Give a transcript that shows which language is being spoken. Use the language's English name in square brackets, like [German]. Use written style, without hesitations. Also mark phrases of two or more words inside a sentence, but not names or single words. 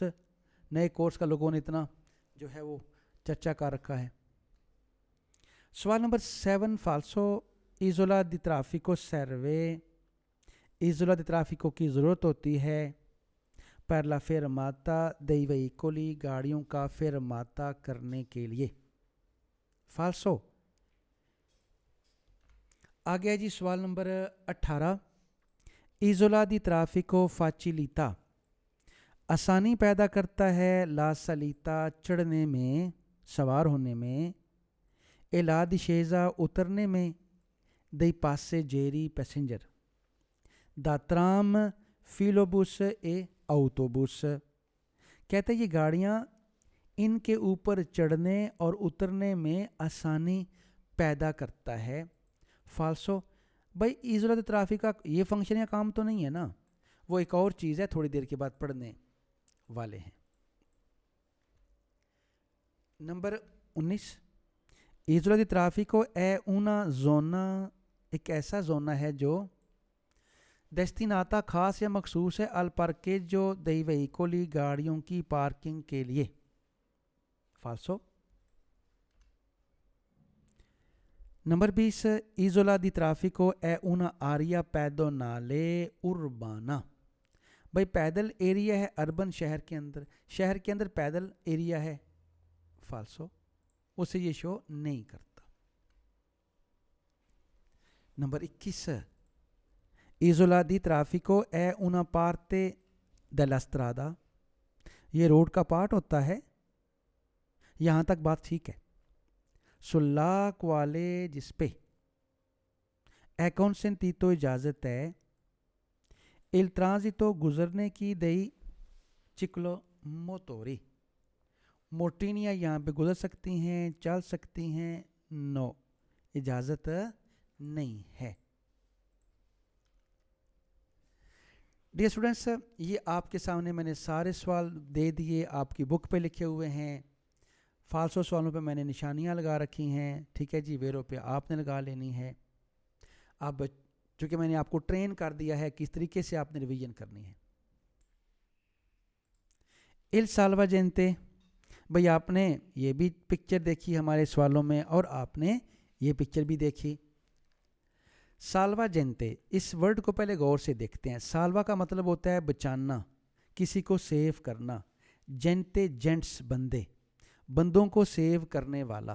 [Urdu] نئے کورس کا لوگوں نے اتنا جو ہے وہ چرچا کر رکھا ہے. سوال نمبر [Italian] 7 falso isola di traffico serve. isola di traffico [Urdu] کی ضرورت ہوتی ہے [Italian] per la fermata dei veicoli, [Urdu] گاڑیوں کا فرماتا کرنے کے لیے. فالسو. آگے جی سوال نمبر 18 [Italian] isola di traffico facilita. [Urdu] آسانی پیدا کرتا ہے [Italian] la salita [Urdu] چڑھنے میں, سوار ہونے میں, [Italian] e la discesa [Urdu] اترنے میں, [Italian] dei passeggeri passenger, da tram, filobus e autobus. [Urdu] کہتے ہیں یہ گاڑیاں ان کے اوپر چڑھنے اور اترنے میں آسانی پیدا کرتا ہے. فالسو. بھائی [Italian] isola di traffico [Urdu] کا یہ فنکشن یا کام تو نہیں ہے نا, وہ ایک اور چیز ہے, تھوڑی دیر کے بعد پڑھنے والے ہیں. [Italian] نمبر 19 isola di traffico è una zona, [Urdu] ایک ایسا زونا ہے جو destinata خاص یا مخصوص ہے [Italian] al parcheggio dei veicoli, [Urdu] گاڑیوں کی پارکنگ کے لیے. [Italian] فالسو. نمبر 20 isola di traffico è una area pedonale urbana. [Urdu] بھائی پیدل ایریا ہے اربن, شہر کے اندر پیدل ایریا ہے. فالسو, اسے یہ شو نہیں کرتا. [Italian] نمبر 21 isola di traffico è una parte della strada. [Urdu] یہ روڈ کا پارٹ ہوتا ہے. یہاں تک بات ٹھیک ہے. [Italian] sulla quale, [Urdu] جس پہ, [Italian] è consentito [Urdu] اجازت ہے, [Italian] il transito [Urdu] گزرنے کی, [Italian] dei ciclomotori, [Urdu] موٹرینیاں یہاں پہ گزر سکتی ہیں, چل سکتی ہیں. نو, اجازت نہیں ہے. [English] dear students, [Urdu] یہ آپ کے سامنے میں نے سارے سوال دے دیے, آپ کی بک پہ لکھے ہوئے ہیں. فالسو سوالوں پہ میں نے نشانیاں لگا رکھی ہیں. ٹھیک ہے جی, ویرو پہ آپ نے لگا لینی ہے. اب چونکہ میں نے آپ کو ٹرین کر دیا ہے کس طریقے سے آپ نے ریویژن کرنی ہے. [Italian] il salvagente, [Urdu] بھئی آپ نے یہ بھی پکچر دیکھی ہمارے سوالوں میں, اور آپ نے یہ پکچر بھی دیکھی. سالوا جینتے, اس ورڈ کو پہلے غور سے دیکھتے ہیں. سالوا کا مطلب ہوتا ہے بچانا, کسی کو سیو کرنا. جینتے, جینٹس, بندے, بندوں کو سیو کرنے والا.